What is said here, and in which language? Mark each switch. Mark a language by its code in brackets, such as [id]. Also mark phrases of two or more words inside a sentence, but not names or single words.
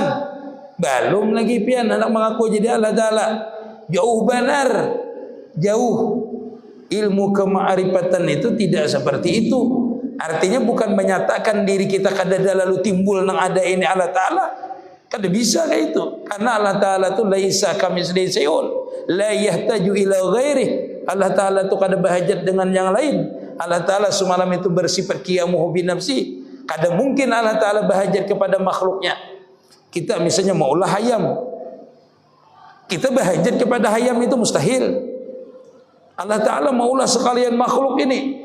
[bjn] Belum lagi pian anak mengaku jadi Allah Ta'ala. Jauh benar. Jauh. Ilmu kema'rifatan itu tidak seperti itu. Artinya bukan menyatakan diri kita kadada lalu timbul nang ada ini Allah Ta'ala. Kada bisa kayak itu. Karena Allah Ta'ala itu [ar] ليس كمثله شيء لا يحتاج إلى غيره. [bjn] Allah Ta'ala itu kada bahajat dengan yang lain. Allah Ta'ala semalam itu bersifat [ar] قيامه بنفسه. [bjn] Kada mungkin Allah Ta'ala bahajat kepada makhluknya. Kita misalnya maulah hayam, kita bahajat kepada hayam itu mustahil. Allah Ta'ala maulah sekalian makhluk ini.